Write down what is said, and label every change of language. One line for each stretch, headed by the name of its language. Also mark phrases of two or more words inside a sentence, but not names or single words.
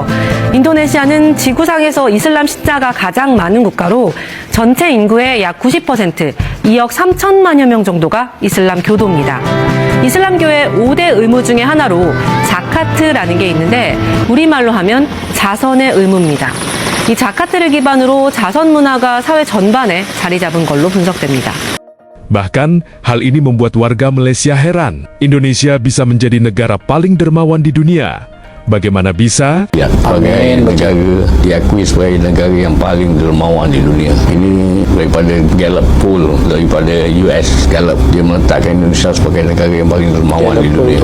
Korean: 인도네시아는 지구상에서 이슬람 신자가 가장 많은 국가로 전체 인구의 약 90%, 2억 3천만여 명 정도가 이슬람 교도입니다. 이슬람교의 5대 의무 중에 하나로 자카트라는 게 있는데 우리말로 하면 자선의 의무입니다. 이 자카트를 기반으로 자선 문화가 사회 전반에 자리 잡은 걸로 분석됩니다.
Indonesian: Bahkan, hal ini membuat warga Malaysia heran. Indonesia bisa menjadi negara paling dermawan di dunia. Bagaimana bisa?
Malay: Ya, sebagai negara diakui sebagai negara yang paling dermawan di dunia. Ini daripada Gallup poll, daripada US Gallup, dia meletakkan Indonesia sebagai negara yang paling dermawan di dunia.